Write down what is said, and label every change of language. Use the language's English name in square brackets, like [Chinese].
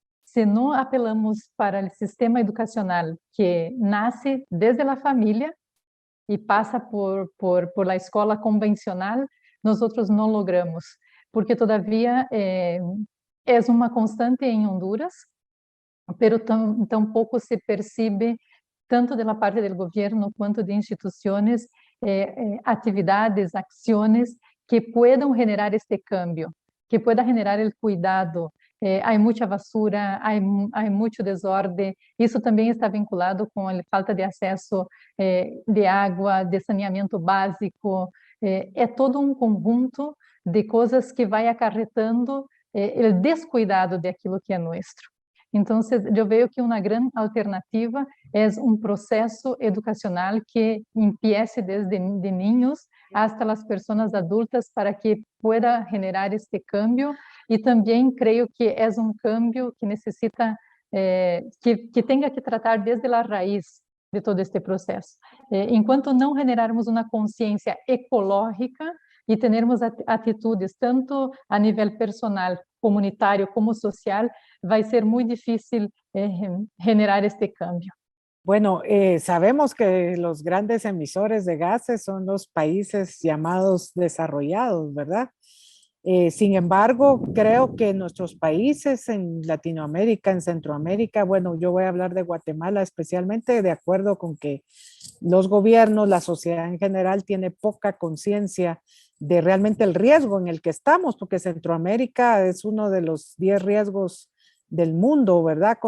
[Spanish] Se no apelamos para el sistema educacional que nace desde la familia y pasa por la escuela convencional, nosotros no logramos, porque todavía es una constante en Honduras, pero tampoco se percibe tanto de la parte del gobierno quanto de instituciones actividades, acciones que puedan generar este cambio, que pueda generar el cuidado. [Portuguese] Há muita basura, há muito desordem. Isso também está vinculado com a falta de acesso de água, de saneamento básico. É todo um conjunto de coisas que vai acarretando o descuidado de aquilo que é nosso. Então, eu vejo que uma grande alternativa é um processo educacional que empiece desde de niños hasta as pessoas adultas para que pueda generar este cambio. E também creio que é um cambio que necessita, que tenha que tratar desde a raiz de todo este processo. Enquanto não generarmos uma consciência ecológica e termos atitudes tanto a nível personal, comunitário como social, vai ser muito difícil generar este cambio. [Spanish] Bueno, sabemos que los grandes emisores de gases son los países llamados desarrollados, ¿verdad? Sin embargo, creo que nuestros países en Latinoamérica, en Centroamérica, bueno, yo voy a hablar de Guatemala especialmente, de acuerdo con que los gobiernos, la sociedad en general tiene poca conciencia de realmente el riesgo en el que estamos, porque Centroamérica es uno de los 10 riesgos del mundo, ¿verdad?